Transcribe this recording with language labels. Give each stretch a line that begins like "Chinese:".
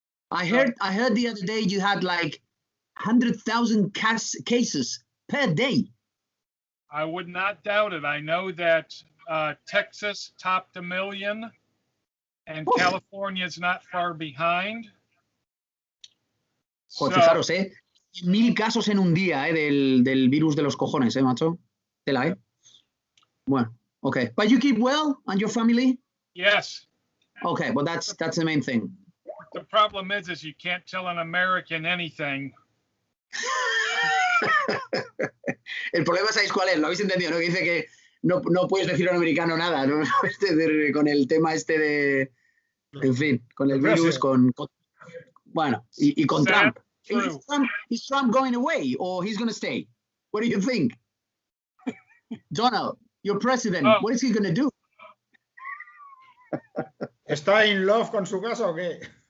English: I heard the other day you had like 100,000 cases per day. I would not doubt it. I know that Texas topped 1 million, and California is not far behind.
Spanish: Joder, fijaros, 1,000 casos en un día, del virus de los cojones, macho. Tela, Bueno, okay.
English: But you keep well, and your family? Yes. Okay, well that's the main thing. The problem is you can't tell an American anything.
Spanish: El problema, ¿sabéis cuál es? Lo habéis entendido, ¿no? Que dice que no puedes decir a un americano nada, ¿no? Con el tema de, en fin, con el virus, bueno, y con Trump.
English: Is Trump going away or he's going to stay? What do you think? Donald, your president, what is he going to do?
Spanish: ¿Está
English: in love
Spanish: con su casa o qué?